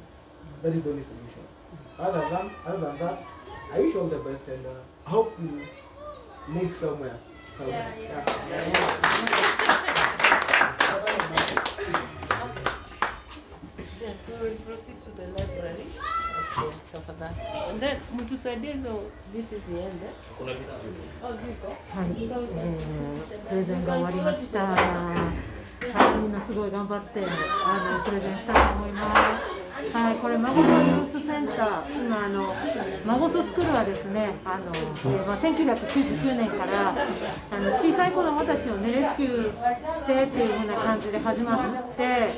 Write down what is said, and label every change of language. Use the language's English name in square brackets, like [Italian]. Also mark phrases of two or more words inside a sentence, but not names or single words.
[English] That is the only solution. Other than that, I wish you all the best, and I hope you move somewhere. Yes, we will proceed to the library. Okay, and then [Swahili] mtusaidie ndo vitu ziende. Kuna vitu Oh, ziko. [Japanese] はい、プレゼンが終わりました。はい、みんなすごい頑張ってプレゼンしたと思います。はい、これマゴソユースセンター、今マゴソスクールはですね、1999年から小さい子どもたちを、ね、レスキューしてっていう風な感じで始まって、